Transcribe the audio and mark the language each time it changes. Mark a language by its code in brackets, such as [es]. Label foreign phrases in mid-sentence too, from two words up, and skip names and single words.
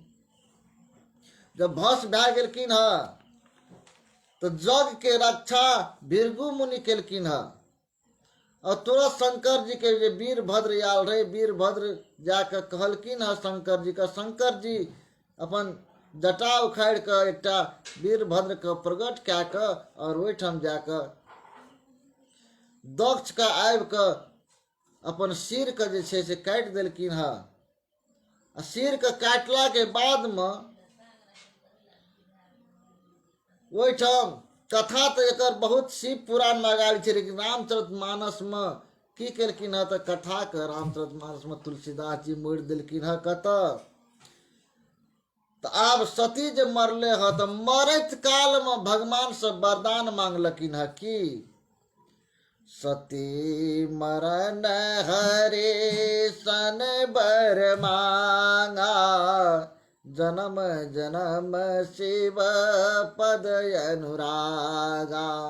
[mai] जब भस्म भए गेलखिन है तो जग के रक्षा भृगु मुनि केलखिन है, और तुरंत शंकर जी के जे वीरभद्र आयल रहे, वीरभद्र जाके कहलखिन है शंकर जी का, शंकर जी अपन जटा उखाड़ के एकटा वीरभद्र के प्रगट कए के और ओहिठाम जाके दक्ष का आबि के अपन सिर के जे छै से काटि देलखिन है। सिर के काटला के बाद में ओहिठाम कथा तो एक बहुत शिव पुराण में गाड़ी छै, लेकिन रामचरितमानस में की केलखिन है तो कथा के रामचरितमानस में तुलसीदास जी मोड़ि देलखिन है। कतऽ तो आब सती जे मरले है तो मरैत काल में भगवान से वरदान मांगलखिन है कि [awa] सती मरण हरे सन बर मांगा, जन्म जन्म शिव पद अनुरागा।